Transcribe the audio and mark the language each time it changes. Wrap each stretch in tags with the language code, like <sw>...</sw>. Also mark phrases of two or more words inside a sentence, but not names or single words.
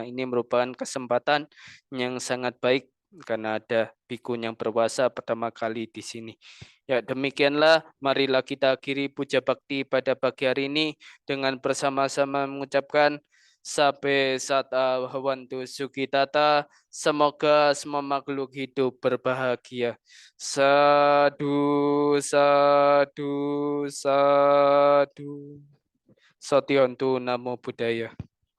<id>Ini merupakan kesempatan yang sangat baik karena ada biku yang berpuasa pertama kali di sini. Ya, demikianlah marilah kita akhiri puja bakti pada pagi hari ini dengan bersama-sama mengucapkan</id> <pi>Sabe Sata Hawantu Sukitata,</pi> <id>semoga semua makhluk hidup berbahagia.</id> <pi>Sadu, sadu, sadu. Satyontu Namo Buddhaya.</pi>